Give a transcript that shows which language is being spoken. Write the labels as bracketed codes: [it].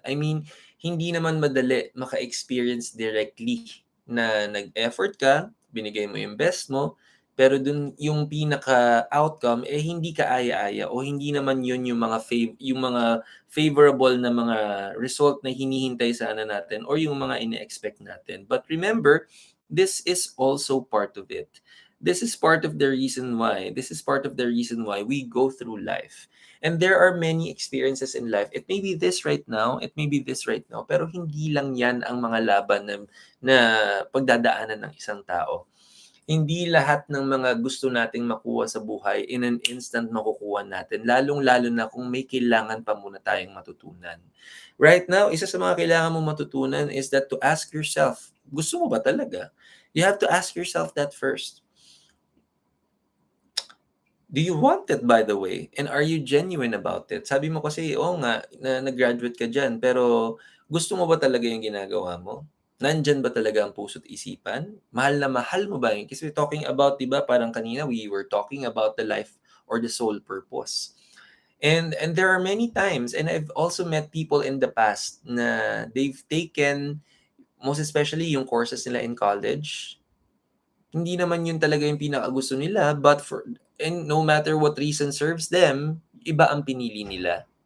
[en] I mean, [tl] hindi naman madali maka-experience directly na nag-effort ka, binigay mo yung best mo, pero dun yung pinaka-outcome eh hindi ka aya-aya o hindi naman yun yung mga yung mga favorable na mga result na hinihintay sana natin or yung mga ine-expect natin. [en] But remember, this is also part of it. This is part of the reason why. This is part of the reason why we go through life. And there are many experiences in life. It may be this right now, it may be this right now, [tl] pero hindi lang yan ang mga laban na pagdadaanan ng isang tao. Hindi lahat ng mga gusto nating makuha sa buhay [en] in an instant [tl] makukuha natin, lalong-lalo na kung may kailangan pa muna tayong matutunan. [en] Right now, [tl] isa sa mga kailangan mong matutunan [en] is that to ask yourself, [tl] gusto mo ba talaga? [en] You have to ask yourself that first. Do you want it, by the way? And are you genuine about it? [tl] Sabi mo kasi, oo nga, na nag-graduate ka dyan, pero gusto mo ba talaga yung ginagawa mo? Nandyan ba talaga ang puso't isipan? Mahal na mahal mo ba yun? [en] Kasi we're talking about, di ba, [tl] parang kanina, [en] we were talking about the life or the soul purpose. And there are many times, and I've also met people in the past na they've taken, most especially yung courses nila in college, [tl] hindi naman yun talaga yung pinakagusto nila, [en] and no matter what reason serves them, [tl] iba ang pinili nila.